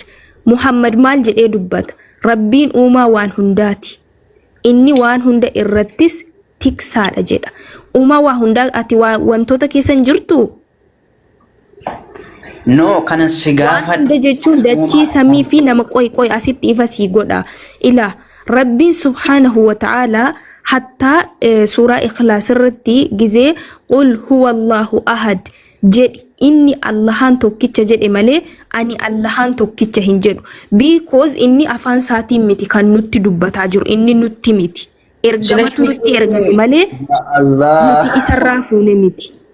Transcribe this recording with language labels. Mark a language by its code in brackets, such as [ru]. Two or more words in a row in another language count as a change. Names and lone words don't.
[om] Muhammad maal jedhee dubbata? Rabbiin uumaa waan hundaati. Inni waan hunda irrattis tiksaadha jedha. Uumaa waa hundaa ati wantoota keessan jirtu? No, kanan si gaafadhe jechuun dachii samii fi nama qoy asitti ifa sii godha. Ila Rabbiin [ar] سبحانه وتعالى [om] hatta suuraa ikhlaas irratti gizee [ar] قل هو الله أحد [om] jedhi inni Allahan tokkicha jedhe malee ani Allahan tokkicha hin jedhu. Because inni afaan saatiin miti kan nutti dubbataa jiru inni nutti miti. Ergamatu nutti ergame malee nuti isarraa fuune miti.